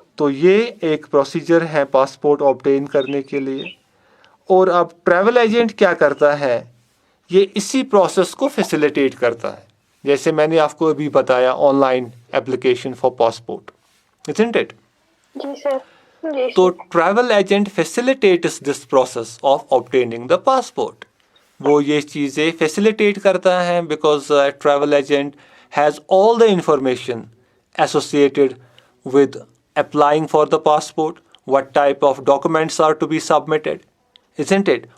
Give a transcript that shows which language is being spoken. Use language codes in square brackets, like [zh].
[ur] تو یہ ایک پروسیجر ہے پاسپورٹ آبٹین کرنے کے لیے. اور اب ٹریول ایجنٹ کیا کرتا ہے, یہ اسی پروسیس کو فیسیلیٹیٹ کرتا ہے, جیسے میں نے آپ کو ابھی بتایا on line application for passport, [en] isn't it؟ [ur] جی سر. جی تو سر. [en] Travel agent facilitates this process of obtaining the passport. [ur] وہ یہ چیزیں فیسیلیٹیٹ کرتا ہے [en] Because travel agent has all the information associated with applying for the passport, what type of documents are to be submitted, isn't it?